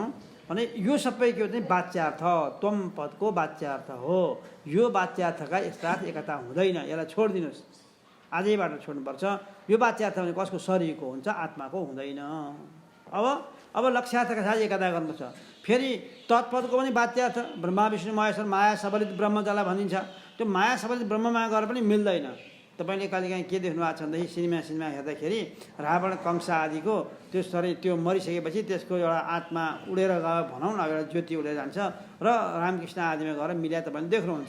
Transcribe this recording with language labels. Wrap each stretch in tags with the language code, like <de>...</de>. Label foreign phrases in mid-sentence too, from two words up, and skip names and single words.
<ne>भने यो सबै के हो चाहिँ वाच्यार्थ, त्वम पदको वाच्यार्थ हो। यो वाच्यार्थका एकसाथ एकता हुँदैन, यसलाई छोडिदिनुहोस्, आजैबाट छोड्नुपर्छ। यो वाच्यार्थ भने कसको? शरीरको हुन्छ, आत्माको हुँदैन। अब लक्ष्यार्थका साथ एकता गर्नुपर्छ। फेरि तत्पदको पनि वाच्यार्थ ब्रह्मा विष्णु महेश्वर माया सबलित ब्रह्म जसलाई भनिन्छ, त्यो माया सबलित ब्रह्ममा गएर पनि मिल्दैन। तपाईँले कहिलेकाहीँ के देख्नु भएको छ भनेदेखि सिनेमा हेर्दाखेरि रावण कंस आदिको त्यो शरीर त्यो मरिसकेपछि त्यसको एउटा आत्मा उडेर गयो भनौँ न, एउटा ज्योति उडेर जान्छ र रामकृष्ण आदिमा गएर मिल्या तपाईँले देख्नुहुन्छ।</ne>